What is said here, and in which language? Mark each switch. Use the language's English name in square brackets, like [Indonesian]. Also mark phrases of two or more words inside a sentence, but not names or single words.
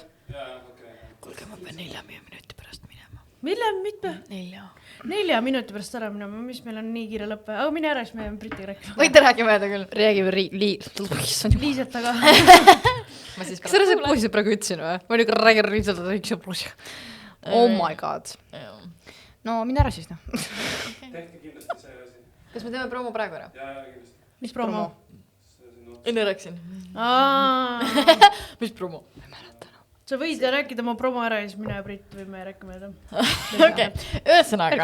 [Estonian] Kuulge, ma pean 4 minuti pärast minema. Mitme? 4 minuti pärast ära minema, mis meil on nii kiire lõppe. Aga mine ära, siis me jääme Britiga rääkima. Võite rääkima jääda küll. Räägime Liiset taga. Kas sa see poisid praegu ütlesin või? Ma nüüd räägin Liiset. [English] Oh my god. [Estonian] No mine ära siis, noh. Tehke kindlasti see asi. Kas me teeme promo praegu ära? Jaa, kindlasti. Mis promo? Enne rääksin. Mis promo? Sa võid rääkida oma promo ära ja siis mine ja Brit võime rääkima jääda. Okei, ühesõnaga.